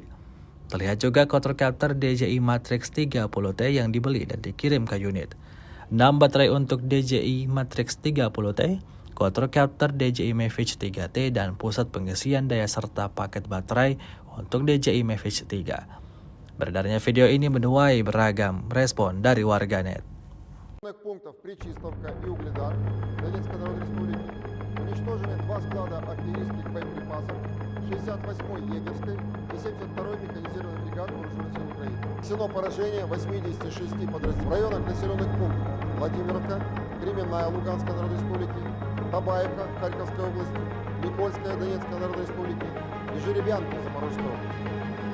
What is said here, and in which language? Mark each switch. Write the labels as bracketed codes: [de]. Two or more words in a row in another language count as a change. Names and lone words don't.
[id] Terlihat juga quadrocopter DJI Matrix 30T yang dibeli dan dikirim ke unit. 6 baterai untuk DJI Matrix 30T, quadrocopter DJI Mavic 3T, dan pusat pengisian daya serta paket baterai untuk DJI Mavic 3. Beredarnya video ini menuai beragam respon dari warganet. [ru] Пунктов Причистовка и Угледар Донецкой Народной Республики уничтожены 2 склада артиллерийских боеприпасов 68-й егерской и 72-й механизированной бригады Вооруженных сил Украины. Нанесено поражение 86 подразделений в районах населенных пунктов Владимировка, Кременная Луганской Народной Республики, Табаевка Харьковской области, Никольская Донецкой Народной Республики и Жеребянка Запорожской области.